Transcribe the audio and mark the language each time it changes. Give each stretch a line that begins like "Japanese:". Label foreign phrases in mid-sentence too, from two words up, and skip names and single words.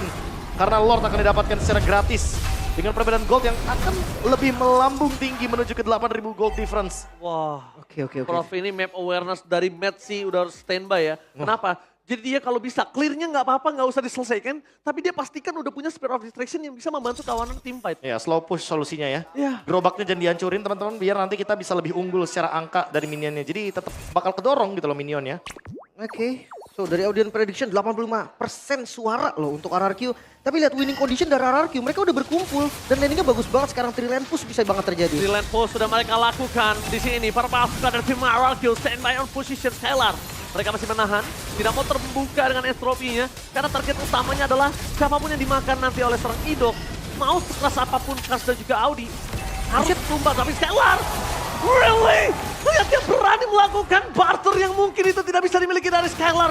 Indonesian: Karena Lord akan didapatkan secara gratis. Dengan perbedaan gold yang akan lebih melambung tinggi menuju ke 8.000
English: gold difference.
Indonesian: Wah. Oke. Prof ini
English: map awareness
Indonesian: dari Matt sih udah standby ya. Kenapa? Jadi dia kalau bisa clearnya nggak apa-apa, nggak usah diselesaikan. Tapi dia pastikan udah punya Spear of Distraction yang bisa membantu kawanan
English: team fight.
Indonesian: Ya,
English: slow push
Indonesian: solusinya ya. Iya. Gerobaknya jangan dihancurin teman-teman biar nanti kita bisa lebih unggul secara angka dari minionnya. Jadi tetap bakal kedorong gitu loh minionnya. Oke. So dari
English: audience prediction
Indonesian: 85% suara loh untuk RRQ. Tapi lihat
English: winning condition
Indonesian: dari RRQ, mereka udah berkumpul dan landingnya bagus banget sekarang 3
English: lane push
Indonesian: bisa banget terjadi. Di
English: lane push
Indonesian: sudah mereka lakukan di sini. Para pasukan dari tim RRQ
English: standby on position
Indonesian: Scalar. Mereka masih menahan, tidak mau terbuka dengan estropinya. Karena target utamanya adalah siapapun yang dimakan nanti oleh seorang Idok. Mau sekeras apapun Cars dan juga Audi. Harus tumbang, tapi Scalar.
English: Really?
Indonesian: Lihat dia berani melakukan barter yang mungkin itu tidak bisa dimiliki dari Scalar.